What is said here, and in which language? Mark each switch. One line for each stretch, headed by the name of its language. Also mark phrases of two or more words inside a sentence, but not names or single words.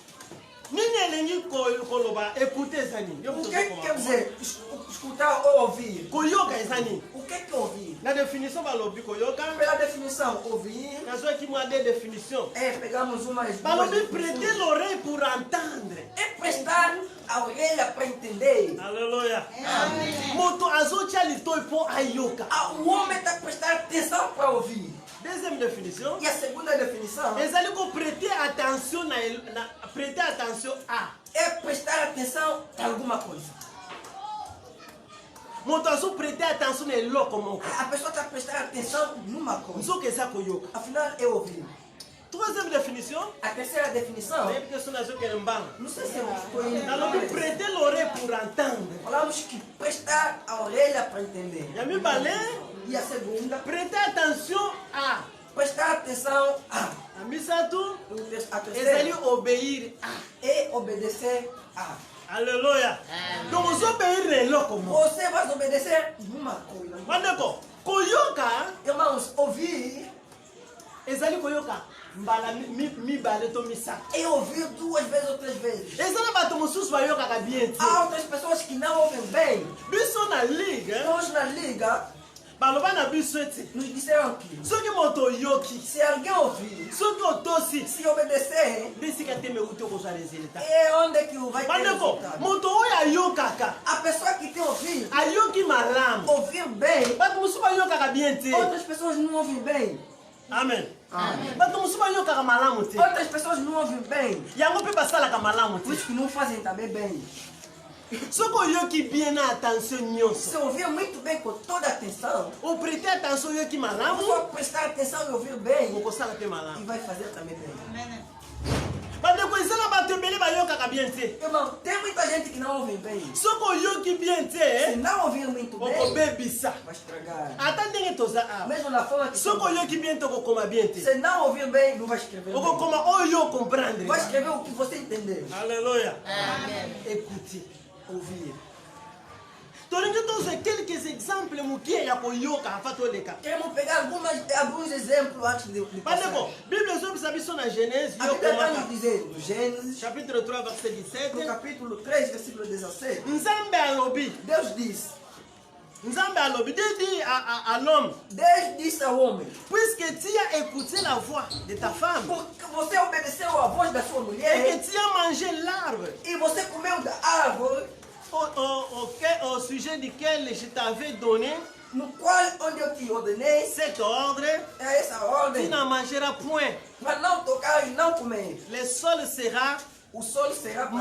Lingala: nini elengi koloba ekute eza nini yo
Portuguese: O
Lingala: moto
Portuguese: que quer
Lingala: ozokoma
Portuguese: dizer escutar ou ouvir?
Lingala: koyoka eza nini
Portuguese: O que é ouvir?
Lingala: na définition balobi koyoka
Portuguese: Pela definição, ouvir
Lingala: nazwaki mwa
French: de définition
Portuguese: é pegarmos umas duas
Lingala: balobi
Portuguese: definições.
French: prêter l'oreille pour entendre
Portuguese: É prestar a orelha para entender.
Lingala: alleluya moto azotia litoi mpo ayoka
Portuguese: O homem está a prestar atenção para ouvir.
French: deuxième définition
Portuguese: E a segunda definição
Lingala: ezali koprêter
French: attention prêter attention a
Portuguese: é prestar atenção a alguma coisa.
Lingala: moto azoprêter attention na eloko moko
Portuguese: A pessoa está a prestar atenção numa coisa.
Lingala: nzoka eza koyoka
Portuguese: Afinal, é ouvir.
French: troisième définition
Portuguese: A terceira definição,
Lingala: nayebi te so nazokende mbanga
Portuguese: não sei se eu estou indo.
Lingala: nalobi
French: prêter l'oreille pour entendre
Portuguese: Falamos que prestar a orelha para entender.
Lingala: ya mibale
Portuguese: E a segunda,
French: prêter attention a
Portuguese: prestar atenção a.
Lingala: ya misato
Portuguese: A
Lingala: ezali
Portuguese: terceira
French: obéir a
Portuguese: é obedecer a.
Lingala: alleluya donc ozobéir na eloko moko
Portuguese: Você vai obedecer numa coisa.
Lingala: bandeko koyoka
Portuguese: Irmãos, ouvir
Lingala: ezali koyoka mbala mibale to misato
Portuguese: é ouvir 2 vezes ou 3 vezes.
Lingala: eza na bato mosusu bayokaka bien te
Portuguese: Há outras pessoas que não ouvem bem.
Lingala: biso na ligue
Portuguese: Nós na liga
Lingala: baloba na biso ete
Portuguese: nos disseram que
Lingala: soki moto oyoki
Portuguese: se alguém ouvir,
Lingala: soki otosi
Portuguese: se obedecer,
Lingala: nde esika te meuti okozwa resultat
Portuguese: é onde que vai ter
Lingala: bandeko
Portuguese: resultado.
Lingala: moto oyo ayokaka
Portuguese: A pessoa que tem ouvido,
Lingala: ayoki malamu
Portuguese: ouvir bem,
Lingala: bato mosusu bayokaka bien te
Portuguese: outras pessoas não ouvem bem.
Lingala: amen bato mosusu bayokaka malamu te
Portuguese: Outras pessoas não ouvem bem.
Lingala: yango mpe basalaka malamu
Portuguese: Por
Lingala: te
Portuguese: isso que não fazem também bem.
Lingala: soki oyoki bien na attention nyonso
Portuguese: Se ouvir muito bem com toda a atenção,
Lingala: oprêter attention oyoki
Portuguese: a
Lingala: malamu
Portuguese: pessoa prestar atenção e ouvir bem,
Lingala: okosala mpe
Portuguese: e
Lingala: malamu
Portuguese: vai fazer também bem.
Lingala: bandeko eza na bato ebele bayokaka bien te
Portuguese: Irmão, tem muita gente que não ouve bem.
Lingala: soki oyoki bien
Portuguese: Se
Lingala: te
Portuguese: não ouvir muito bem,
Lingala: okobebisa
Portuguese: vai estragar.
Lingala: ata ndenge toza awa
Portuguese: Mesmo na forma que
Lingala: soki oyoki bien te okokoma bien te
Portuguese: se não ouvir bem, não vai escrever bem.
Lingala: okokoma oyo comprendre
Portuguese: Vai escrever o que você entendeu.
Lingala: alleluya écouter ouvir tolingi tozwa
French: quelques exemples
Lingala: mokie ya koyoka afa toleka
Portuguese: Queremos pegar alguns exemplos antes de passar.
Lingala: bandeko bible ezobisa biso na genèse
Portuguese: A Bíblia vai nos
Lingala: yokomaka
Portuguese: dizer, no Gênesis,
French: chapitre 3 verset
Portuguese: no 17 capítulo 3, versículo 17,
Lingala: nzambe alobi
Portuguese: Deus diz,
Lingala: Nzambe alobi,
French: Dieu dit à l'homme,
Portuguese: Deus disse ao homem,
French: puisque tu as écouté la voix de ta femme
Portuguese: porque você obedeceu à voz da sua
French: et
Portuguese: mulher
French: que tu as mangé l'arbre
Portuguese: e você comeu da árvore
French: au sujet duquel je t'avais donné
Portuguese: no qual onde eu te ordenei,
French: cet ordre,
Portuguese: é essa
French: tu
Portuguese: ordem,
French: n'en mangeras point.
Portuguese: para não tocar e não comer.
French: Le sol sera
Portuguese: O sol será para